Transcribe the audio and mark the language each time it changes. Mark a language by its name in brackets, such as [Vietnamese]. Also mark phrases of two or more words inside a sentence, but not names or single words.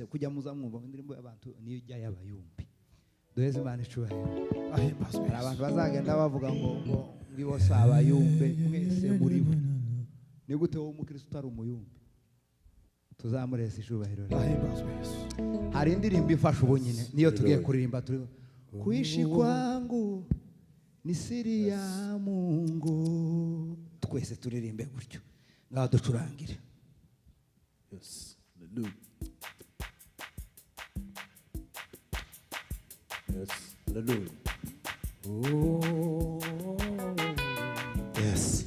[Rundi] Kujya muza mwumva indirimbo y'abantu niyo ijya y'abayumbi. Duheze Imana icubahiro. Hari abantu bazagenda bavuga ngo bose abayumbe, mwese muri bo. Ni gute wowe umukristo utari umuyumbi? Tuzamurese icubahiro. Hari indirimbo ifasha ubu nyine niyo tugiye kuririmba. [Swahili] Kuishi kwangu ni siri ya Mungu. [Rundi] Twese turirimbe gutyo. Ngaho ducurangire. [English] Yes. Hallelujah. Yes. Hallelujah. Oh. Yes.